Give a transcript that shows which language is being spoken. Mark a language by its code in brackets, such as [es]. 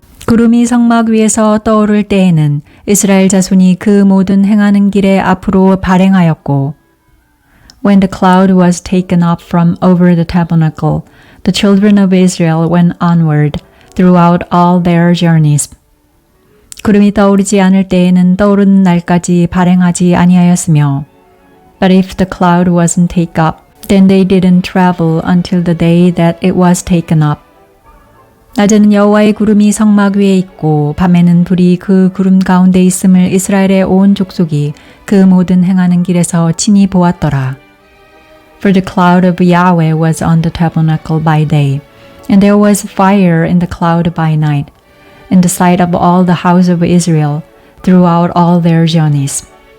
[ko] 구름이 성막 위에서 떠오를 때에는 이스라엘 자손이 그 모든 행하는 길에 앞으로 발행하였고 [en] When the cloud was taken up from over the tabernacle, the children of Israel went onward throughout all their journeys. [ko] 구름이 떠오르지 않을 때에는 떠오르는 날까지 발행하지 아니하였으며 [en] But if the cloud wasn't taken up, then they didn't travel until the day that it was taken up. [ko] 낮에는 여호와의 구름이 성막 위에 있고 밤에는 불이 그 구름 가운데 있음을 이스라엘의 온 족속이 그 모든 행하는 길에서 친히 보았더라. [en] For the cloud of Yahweh was on the tabernacle by day, and there was fire in the cloud by night, in the sight of all the house of Israel throughout all their journeys.